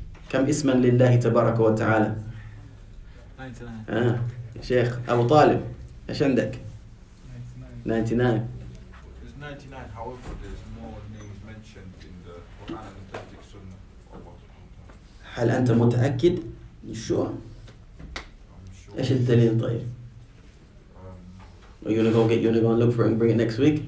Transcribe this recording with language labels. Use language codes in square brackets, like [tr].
[ar] كم اسما لله تبارك وتعالى؟ 99. شيخ أبو طالب إيش عندك؟ 99. [en] There's 99, however, there's more names mentioned in the Quran and the Authentic Sunnah of Allah subhanahu wa ta'ala. [ar] هل أنت متأكد؟ You sure? [en] I'm sure. إيش الدليل طيب؟ Are you gonna go and look for it and bring it next week?